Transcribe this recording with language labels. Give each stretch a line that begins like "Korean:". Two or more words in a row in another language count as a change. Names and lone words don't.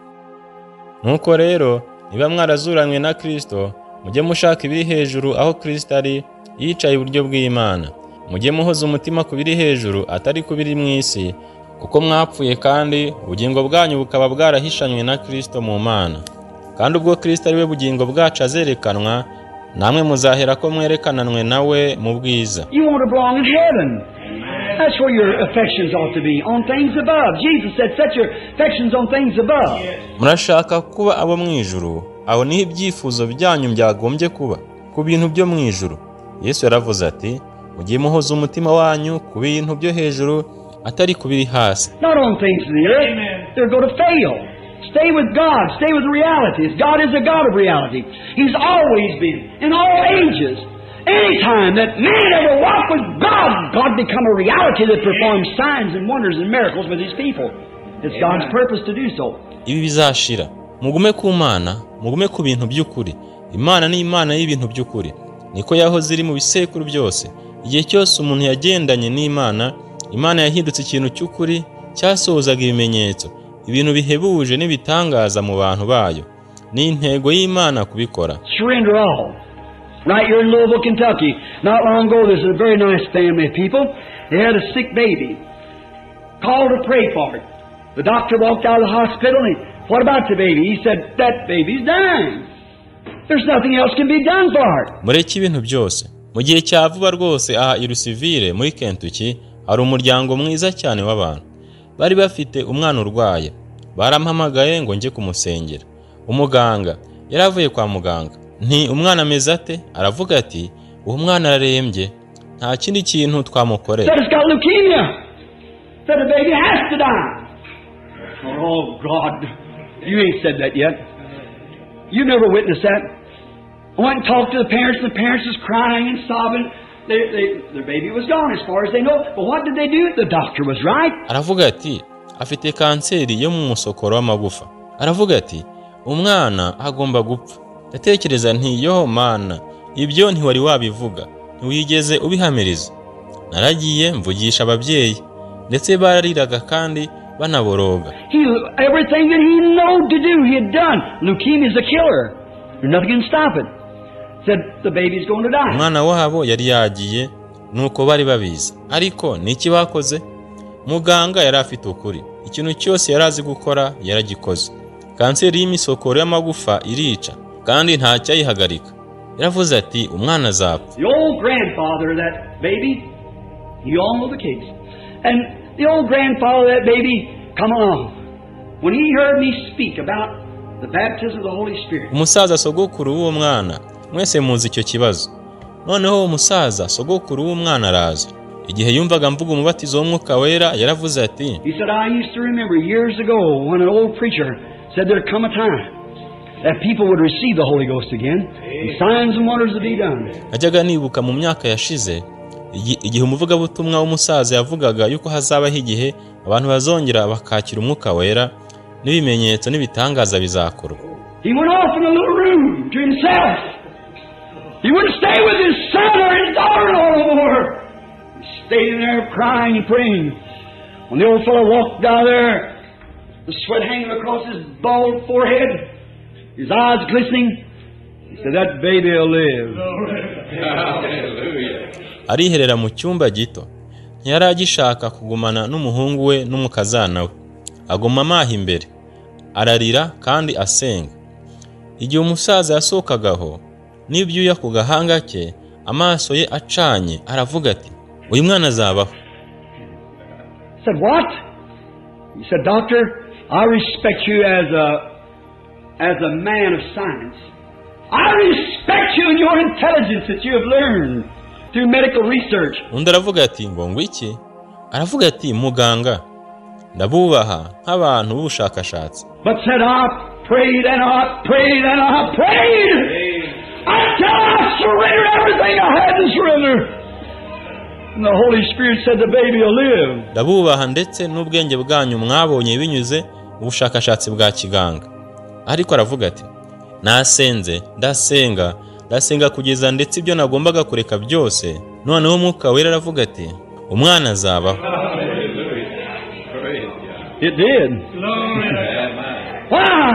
Kinyarwanda: Nuko rero niba mwarazuranywe na Kristo, mujye mushaka ibiri hejuru aho Kristo ari yicaye iburyo bw'Imana. Mujye muhoza umutima ku biri hejuru atari ku biri mu isi, kuko mwapfuye kandi ubugingo bwanyu bukaba bwarahishanywe na Kristo mu Mana. Kandi ubwo Kristo ari we bugingo bwacu azerekanwa, namwe muzahera ko mwerekananwe nawe mu bwiza.
English: You want to belong in heaven. That's where your affections ought to be, on things above. Jesus said, set your affections on things above.
Kinyarwanda: Murashaka kuba abo mu ijuru, aho niho ibyifuzo byanyu byagombye kuba, ku bintu byo mu ijuru. Yesu yaravuze ati, mugiye muhoza umutima wanyu ku bintu byo hejuru atari ku biri hasi.
English: Not on things of the earth. They're going to fail. Stay with God. Stay with realities. God is a God of reality. He's always been, in all ages. Anytime that man ever walked with God, God become a reality that performs signs and wonders and miracles with His people. It's God's purpose to do so.
Kinyarwanda: Ibi bizashira. Mugume ku Mana, mugume ku bintu by'ukuri. Imana ni Imana y'ibintu by'ukuri. Niko yahoze iri mu bisekuru byose. Igihe cyose umuntu yagendanye n'Imana, Imana yahindutse ikintu cy'ukuri, cyasohozaga ibimenyetso, ibintu bihebuje n'ibitangaza mu bantu bayo. Ni intego y'Imana kubikora.
English: Surrender all. Right here in Louisville, Kentucky, not long ago, there's a very nice family of people. They had a sick baby. Called to pray for it. The doctor walked out of the hospital and what about the baby? He said, that baby's dying. There's nothing else can be done for it.
Kinyarwanda: Mureke ibintu byose. Mu gihe cya vuba rwose aha i Louisville muri Kentucky, hari umuryango mwiza cyane w'abantu. Bari bafite umwana urwaye. Barampamagaye ngo nje kumusengera. Umuganga yaravuye kwa muganga. Nti umwana ameze ate? Aravuga ati uwo mwana ararembye, nta kindi kintu twamukorera.
English: Said it's got leukemia. Said the baby has to die. Oh God, you ain't said that yet. You never witnessed that. I went and talked to the parents, and the parents was crying and sobbing. Their baby was gone as far as they know. But what did they do? The doctor was right.
Kinyarwanda: Aravuga ati afite kanseri yo mu musokoro w'amagufa. Aravuga ati umwana agomba gupfa. Ndatekereza nti yo Mana, ibyo ntiwari wabivuga, ntiwigeze ubihamiriza. Naragiye mvugisha ababyeyi, ndetse barariraga kandi banaboroga.
English: Everything that he knew to do, he had done. Leukemia is a killer. There's nothing can stop it. Said the baby's going to die.
Kinyarwanda: Umwana wabo yari yagiye, nuko bari babizi. Ariko niki bakoze? Muganga yari afite ukuri. Ikintu cyose yarazi gukora yaragikoze. Kanseri y'imisokoro y'amagufa irica, kandi nta cyayihagarika. Yaravuze ati umwana azapfa.
English: The old grandfather of that baby, you all know the case. And the old grandfather of that baby come along. When he heard me speak about the baptism of the Holy Spirit.
Kinyarwanda: Umusaza sogokuru w'uwo mwana, mwese muzi icyo kibazo. Noneho umusaza sogokuru w'umwana araza. Igihe yumvaga mvuga umubatizo w'Umwuka Wera, yaravuze ati,
English: he said, I used to remember years ago when an old preacher said there'd come a time that people would receive the Holy Ghost again, and signs and wonders would be done.
Kinyarwanda: Ajyaga nibuka mu myaka yashize, igihe umuvugabutumwa w'umusaza yavugaga yuko hazabaho igihe abantu bazongera bakakira Umwuka Wera, n'ibimenyetso n'ibitangaza bizakorwa.
English: He went off in a little room to himself. He wouldn't stay with his son or his daughter no more. He stayed in there crying and praying. When the old fellow walked down there, the sweat hanging across his bald forehead, his eyes glistening, he said, that baby will live. Hallelujah.
Kinyarwanda: Ariherera mu cyumba gito. Ntiyari agishaka kugumana n'umuhungu we n'umukazana we. Aguma amaha imbere. Ararira kandi asenga. Igihe umusaza yasokagaho, n'ibyuya ku gahanga ke, amaso ye acanye, aravuga ati, uyu mwana azabaho.
English: Said, what? He said, Doctor, I respect you as a man of science. I respect you and your intelligence that you have learned. through medical research.
Kinyarwanda: Undi aravuga ati ngo iki? Aravuga ati muganga, ndabubaha nk'abantu b'ubushakashatsi.
English: But said, I prayed and I prayed and I prayed until I surrendered everything I had to surrender. And the Holy Spirit said the baby will live.
Kinyarwanda: Ndabubaha ndetse n'ubwenge bwanyu mwabonye binyuze mu bushakashatsi bwa kiganga. Ariko aravuga ati nasenze, ndasenga kugeza ndetse ibyo nagombaga kureka byose. Noneho Umwuka Wera aravuga ati umwana azabaho.
English: It did. Why?